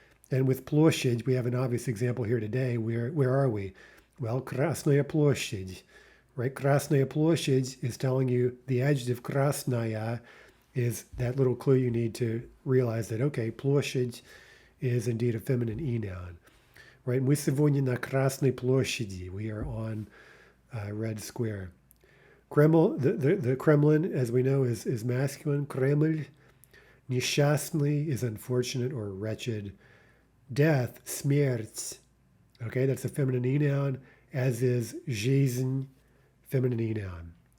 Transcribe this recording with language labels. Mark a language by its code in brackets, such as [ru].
[en] And with ploshchid, we have an obvious example here today. Where are we? Well, krasnaya ploshchid, right? Krasnaya ploshchid is telling you the adjective krasnaya is that little clue you need to realize that, okay, ploshchid is indeed a feminine noun, right? [ru] Мы сегодня на Красной площади. [en] We are on Red Square. Kreml, the Kremlin, as we know, is masculine. Kreml. Neshastny is unfortunate or wretched. Death, smерть. Okay, that's a feminine noun, as is жизнь, feminine noun.